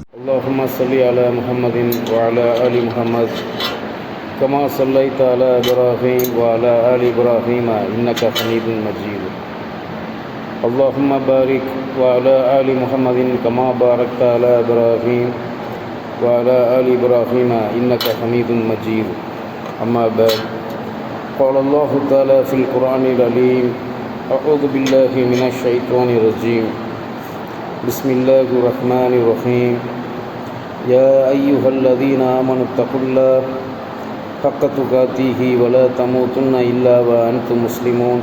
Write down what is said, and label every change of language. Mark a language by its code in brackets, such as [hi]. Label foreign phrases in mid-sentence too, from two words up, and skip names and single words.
[ar] اللهم صل على محمد وعلى آل محمد كما صليت على إبراهيم وعلى آل إبراهيم إنك حميد مجيد. اللهم بارك وعلى آل محمد كما باركت على إبراهيم وعلى آل إبراهيم إنك حميد مجيد. أما بعد. قال الله تعالى في القرآن العليم: أعوذ بالله من الشيطان الرجيم. بسم الله الرحمن الرحيم. يا أيها الذين آمنوا اتقوا الله حق تقاته ولا تموتن إلا وأنتم مسلمون.